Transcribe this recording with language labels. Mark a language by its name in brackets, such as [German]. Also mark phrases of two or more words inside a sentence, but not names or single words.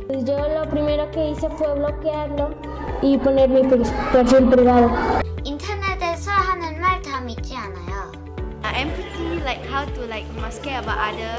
[Spanish] Yo lo primero que hice fue bloquearlo y poner mi perfil privado. [Korean] 인터넷에서 하는 말 다 믿지 않아요. [English] Empathy, like how to must care about others.